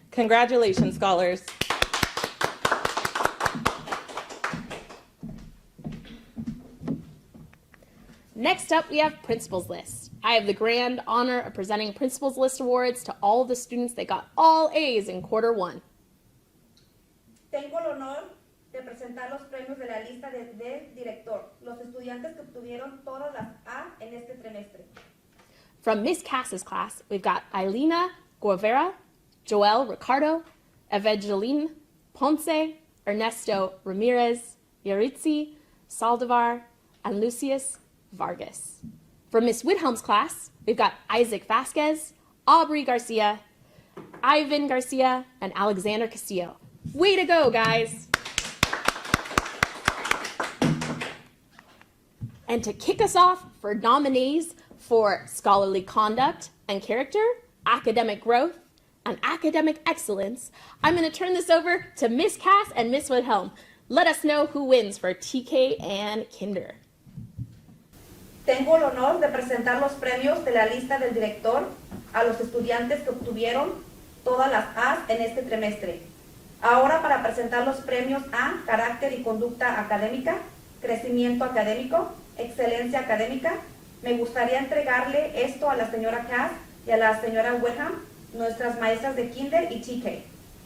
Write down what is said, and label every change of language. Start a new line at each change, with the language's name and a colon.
English: Congratulations, scholars. Next up, we have Principal's List. I have the grand honor of presenting Principal's List awards to all of the students that got all A's in Quarter 1.
Spanish: Tengo el honor de presentar los premios de la lista del director, los estudiantes que obtuvieron todas las A en este trimestre.
English: From Miss Cass's class, we've got Ailina Guevara, Joel Ricardo, Evangeline Ponce, Ernesto Ramirez, Yaritzi Saldivar, and Lucius Vargas. From Miss Whithelm's class, we've got Isaac Vasquez, Aubrey Garcia, Ivan Garcia, and Alexander Castillo. Way to go, guys! And to kick us off for nominees for scholarly conduct and character, academic growth, and academic excellence, I'm going to turn this over to Miss Cass and Miss Whithelm. Let us know who wins for TK and Kinder.
Spanish: Tengo el honor de presentar los premios de la lista del director a los estudiantes que obtuvieron todas las A's en este trimestre. Ahora para presentar los premios A, carácter y conducta académica, crecimiento académico, excelencia académica, me gustaría entregarle esto a la señora Cass y a la señora Whitham, nuestras maestras de Kinder y TK.